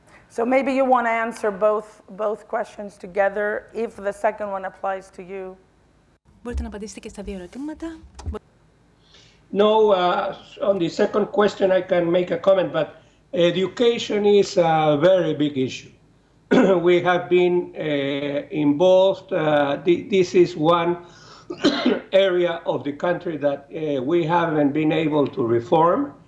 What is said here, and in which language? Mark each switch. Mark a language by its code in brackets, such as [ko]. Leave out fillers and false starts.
[en] So maybe you want to answer both questions together if the second one applies to you. [el] Μπορείτε να απαντήσετε και στα δύο ερωτήματα. [en] No, on the second question I can make a comment, but education is a very big issue. We have been involved. This is one area of the country that we haven't been able to reform.